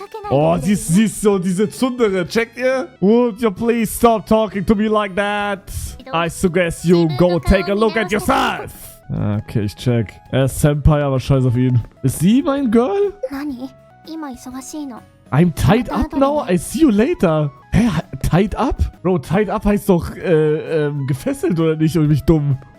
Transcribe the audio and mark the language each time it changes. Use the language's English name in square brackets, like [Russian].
[German] Oh, sie ist so diese Zundere. Checkt ihr? [English] Would you please stop talking to me like that? I suggest you go take a look at yourself. [German] Okay, ich check. Er ist Senpai, aber scheiß auf ihn. Ist sie mein Girl? [English] I'm tied up now? I see you later. Hä? Tied up? [German] Bro, tied up heißt doch, gefesselt oder nicht? Oder bin ich dumm?